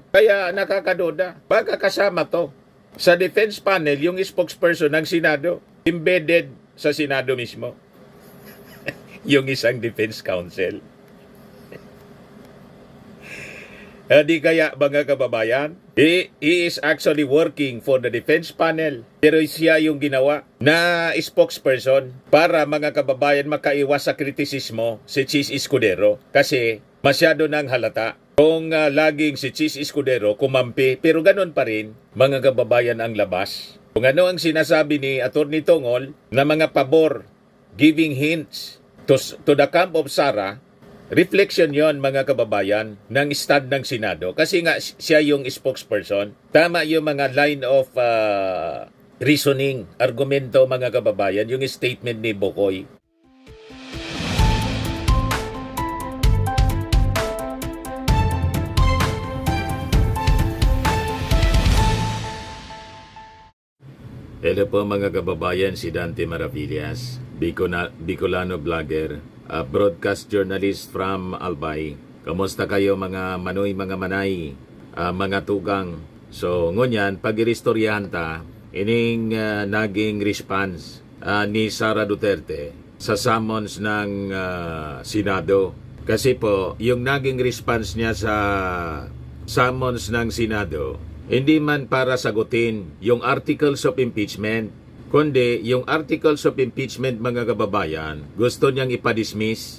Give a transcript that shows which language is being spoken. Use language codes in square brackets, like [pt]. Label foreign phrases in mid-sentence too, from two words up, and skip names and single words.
[tl] Kaya nakakaduda. Baka kasama to. Sa [en] defense panel, [tl] yung spokesperson ng Senado, embedded sa Senado mismo. Yung isang defense counsel. Di kaya mga kababayan, [en] he is actually working for the defense panel. [tl] Pero siya yung ginawa na spokesperson para mga kababayan makaiwas sa kritisismo si Chis Escudero. Kasi masyado nang halata kung laging si Chis Escudero kumampi. Pero ganun pa rin mga kababayan ang labas. Kung ano ang sinasabi ni Atty. Tongol na mga pabor, [en] giving hints to the camp of Sara, [tl] reflection yon mga kababayan ng stand ng Senado kasi nga siya yung spokesperson. Tama yung mga [en] line of reasoning, [tl] argumento mga kababayan, yung statement ni Bokoy. Hello po mga kababayan, si Dante Maravillas, [en] Bicolano vlogger, broadcast journalist from Albay. [bik] Kamusta kayo mga manoy, mga manay, mga tugang? So ngunyan, pag-iristoryahan ta, ining naging response ni Sara Duterte sa summons ng Senado. [tl] Kasi po, yung naging response niya sa summons ng Senado, hindi man para sagutin yung [en] articles of impeachment, [tl] kundi yung [en] articles of impeachment [tl] mga kababayan, gusto niyang ipadismiss.